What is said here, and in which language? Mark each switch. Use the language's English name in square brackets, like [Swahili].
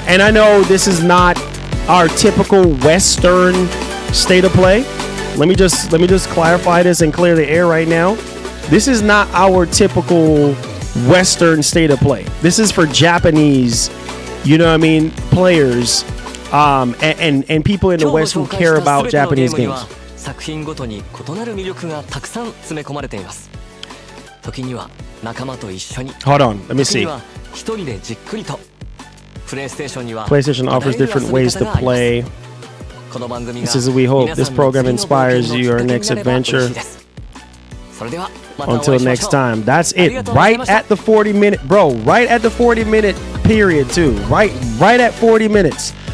[English] And I know this is not our typical Western state of play. Let me just clarify this and clear the air right now. This is not our typical Western state of play. This is for Japanese, you know what I mean, players, and people in the West who care about Japanese games. [Japanese] 作品ごとに異なる魅力がたくさん詰め込まれています。時には仲間と一緒に、 [English] Hold on, let me [Japanese] 時 [English] see. [Japanese] には一人でじっくりと。プレイステーションには [English] PlayStation offers different ways to play. This is we hope this program inspires your next adventure. Until next time. That's it. Right at the 40-minute, bro. Right at the 40-minute period too. Right at 40 minutes.